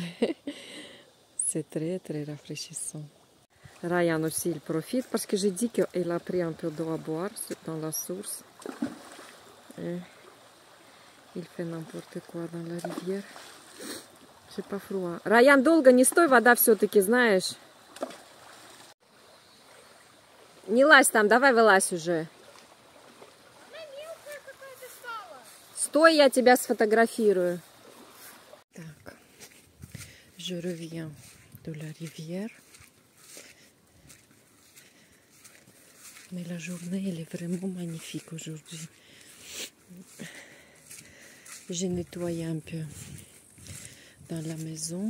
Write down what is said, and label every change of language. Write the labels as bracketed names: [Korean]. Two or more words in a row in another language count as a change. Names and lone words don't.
[French] C'est très très rafraîchissant. Ryan aussi, il profite parce que j'ai dit qu'il a pris un peu d'eau à boire dans la source. Et il fait n'importe quoi dans la rivière. C'est pas froid. Ryan, [Russian] долго не стой, вода все-таки, знаешь. Не лазь там, давай вылазь уже. Стой, я тебя сфотографирую. Так, [French] je reviens de la rivière. Mais la journée, elle est vraiment magnifique aujourd'hui. J'ai nettoyé un peu dans la maison.